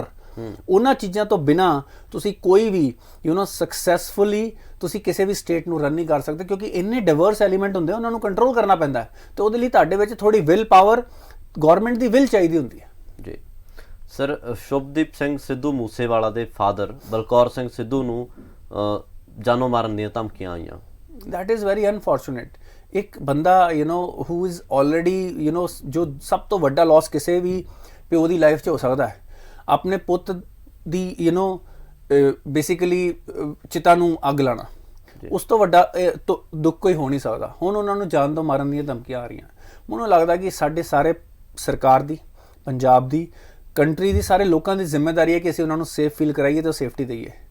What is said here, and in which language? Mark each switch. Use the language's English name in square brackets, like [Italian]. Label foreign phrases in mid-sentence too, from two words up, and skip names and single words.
[Punjabi] ਉਹਨਾਂ ਚੀਜ਼ਾਂ ਤੋਂ ਬਿਨਾਂ ਤੁਸੀਂ ਕੋਈ ਵੀ ਸਕਸੈਸਫੁਲੀ ਤੁਸੀਂ ਕਿਸੇ ਵੀ ਸਟੇਟ ਨੂੰ ਰਨ ਨਹੀਂ ਕਰ ਸਕਦੇ, ਕਿਉਂਕਿ ਇੰਨੇ [English] diverse element [Punjabi] ਹੁੰਦੇ ਉਹਨਾਂ ਨੂੰ ਕੰਟਰੋਲ ਕਰਨਾ ਪੈਂਦਾ ਹੈ, ਤੇ ਉਹਦੇ ਲਈ ਤੁਹਾਡੇ ਵਿੱਚ ਥੋੜੀ [English] will power, [Punjabi] ਗਵਰਨਮੈਂਟ ਦੀ ਵਿਲ ਚਾਹੀਦੀ ਹੁੰਦੀ ਹੈ ਜੀ। ਸਰ, ਸ਼ੁਭਦੀਪ ਸਿੰਘ ਸਿੱਧੂ ਮੂਸੇਵਾਲਾ ਦੇ ਫਾਦਰ ਬਲਕੌਰ ਸਿੰਘ ਸਿੱਧੂ ਨੂੰ ਜਾਨੋਂ ਮਾਰਨ ਦੀਆਂ ਧਮਕੀਆਂ ਆਈਆਂ। [English] that is very unfortunate। [Punjabi] ਇੱਕ ਬੰਦਾ [English] who is already [Punjabi] ਜੋ ਸਭ ਤੋਂ ਵੱਡਾ ਲਾਸ ਕਿਸੇ ਵੀ ਪਿਓ ਦੀ ਲਾਈਫ 'ਚ ਹੋ ਸਕਦਾ ਹੈ, ਆਪਣੇ ਪੁੱਤ ਦੀ ਬੇਸਿਕਲੀ ਚਿਤਾ ਨੂੰ ਅੱਗ ਲਾਣਾ, ਉਸ ਤੋਂ ਵੱਡਾ ਦੁੱਖ ਕੋਈ ਹੋ ਨਹੀਂ ਸਕਦਾ। ਹੁਣ ਉਹਨਾਂ ਨੂੰ ਜਾਨ ਤੋਂ ਮਾਰਨ ਦੀਆਂ ਧਮਕੀਆਂ ਆ ਰਹੀਆਂ। ਮੈਨੂੰ ਲੱਗਦਾ ਕਿ ਸਾਡੇ ਸਾਰੇ ਸਰਕਾਰ ਦੀ, ਪੰਜਾਬ ਦੀ, ਕੰਟਰੀ ਦੀ, ਸਾਰੇ ਲੋਕਾਂ ਦੀ ਜ਼ਿੰਮੇਵਾਰੀ ਹੈ ਕਿ ਅਸੀਂ ਉਹਨਾਂ ਨੂੰ [English] safe feel [Punjabi] ਕਰਾਈਏ ਤੇ ਸੇਫਟੀ ਦਈਏ।